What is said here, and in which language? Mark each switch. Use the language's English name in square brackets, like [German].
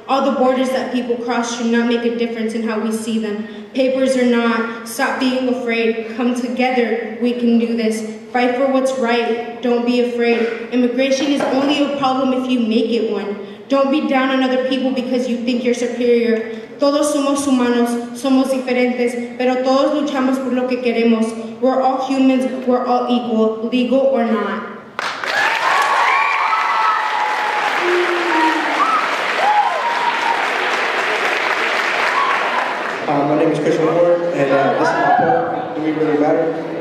[English] All the borders that people cross should not make a difference in how we see them. Papers or not, stop being afraid. Come together. We can do this. Fight for what's right. Don't be afraid. Immigration is only a problem if you make it one. Don't be down on other people because you think you're superior. [Spanish] Todos somos humanos, somos diferentes, pero todos luchamos por lo que queremos. [English] We're all humans, we're all equal, legal or not. My name is Christian Ward, and this is my poem, Do We Really Matter?